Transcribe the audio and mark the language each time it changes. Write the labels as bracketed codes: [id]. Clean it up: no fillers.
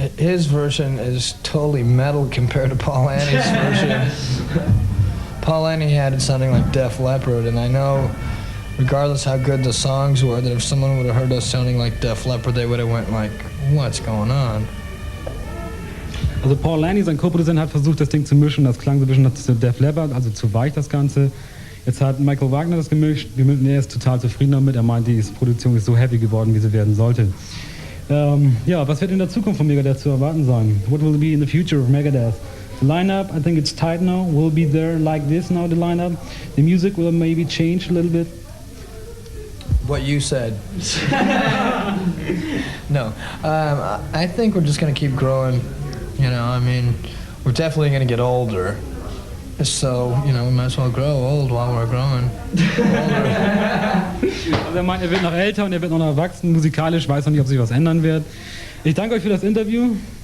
[en] His version is totally metal compared to Paul Annie's version. Paul Annie had it sounding like Def Leppard, and I know, regardless how good the songs were, that if someone would have heard us sounding like Def Leppard, they would have went like, what's going on? [de] Also Paul Lanny, sein Co-Produzent, hat versucht, das Ding zu mischen. Das klang so ein bisschen zu Def Leppard, also zu weich das Ganze. Jetzt hat Michael Wagner das gemischt und er ist total zufrieden damit. Er meint, die Produktion ist so heavy geworden, wie sie werden sollte. Ja, was wird in der Zukunft von Megadeth zu erwarten sein? [en] What will be in the future of Megadeth? The lineup, I think it's tight now. Will be there like this now, the lineup. The music will maybe change a little bit. What you said. No, I think we're just going to keep growing. You know, I mean, we're definitely going to get older. So, you know, we might as well grow old while we're growing. [de] Also er meint, er wird noch älter und er wird noch erwachsen, musikalisch, weiß noch nicht, ob sich was ändern wird. Ich danke euch für das Interview.